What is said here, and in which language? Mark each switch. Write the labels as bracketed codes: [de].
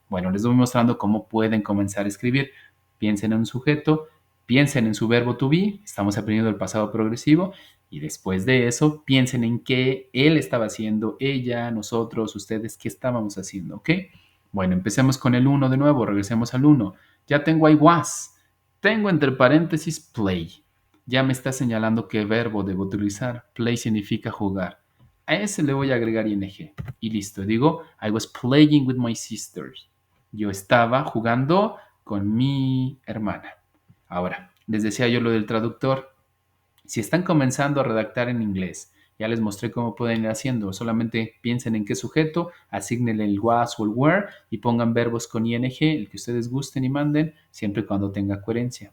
[es] Bueno, les voy mostrando cómo pueden comenzar a escribir. Piensen en un sujeto, piensen en su verbo to be, estamos aprendiendo el pasado progresivo y después de eso, piensen en qué él estaba haciendo, ella, nosotros, ustedes, qué estábamos haciendo, ¿ok? Bueno, empecemos con el uno de nuevo, regresemos al uno. Ya tengo [en] I was. [es] Tengo entre paréntesis play. Ya me está señalando qué verbo debo utilizar. Play significa jugar. A ese le voy a agregar ing. Y listo. Digo, [en] I was playing with my sisters. [es] Yo estaba jugando con mi hermana. Ahora, les decía yo lo del traductor. Si están comenzando a redactar en inglés, ya les mostré cómo pueden ir haciendo. Solamente piensen en qué sujeto, asignenle el was o el were y pongan verbos con ing, el que ustedes gusten y manden, siempre y cuando tenga coherencia.